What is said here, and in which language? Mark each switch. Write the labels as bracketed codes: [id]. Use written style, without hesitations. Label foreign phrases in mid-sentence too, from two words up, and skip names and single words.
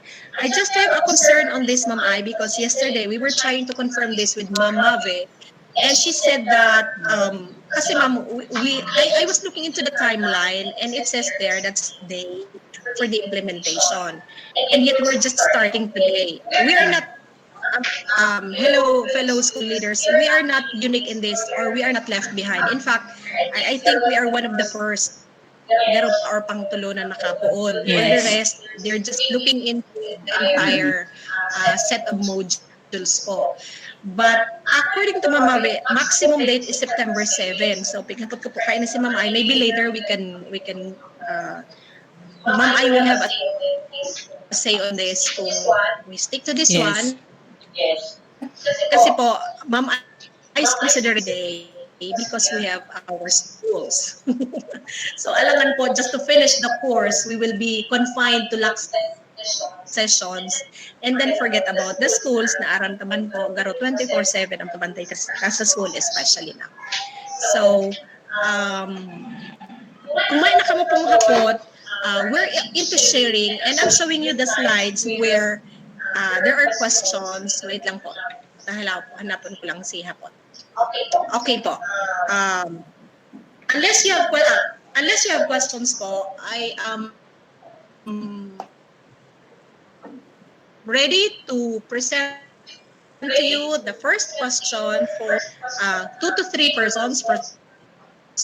[en] I just have a concern on this, Ma'am I, because yesterday we were trying to confirm this with Ma'am Mave, and she said that, kasi ma'am, I was looking into the timeline, and it says there that's day for the implementation. And yet we're just starting today. We are not, hello, fellow school leaders, we are not unique in this, or we are not left behind. In fact, I think we are one of the first [bik] garo pa [en] or [bik] pangtulo na nakapoon. [en] All the rest, they're just looking into the entire set of modules po. But according to Mama Mave, maximum date is September 7. [bik] So pagkapot ko po kayo na si Mama Ay, [en] maybe later we can Ma'am Ay will have a say on this kung we stick to this one. [bik] Kasi po, [en] Ma'am Ay is considering this a day because we have our schools. [bik] So alangan po, [en] just to finish the course, we will be confined to Lac sessions and then forget about the schools [bik] na aram taman po, garo 24/7 ang pabantay ka sa [en] school, especially now. [bik] So, kung may nakamo pong hapot, [en] we're into sharing, and I'm showing you the slides where there are questions. Wait [bik] lang po. Hanapon ko lang si hapot. [en] Okay po. Unless you have questions po, I am ready to present to you the first question for 2 to 3 persons for small group sharing.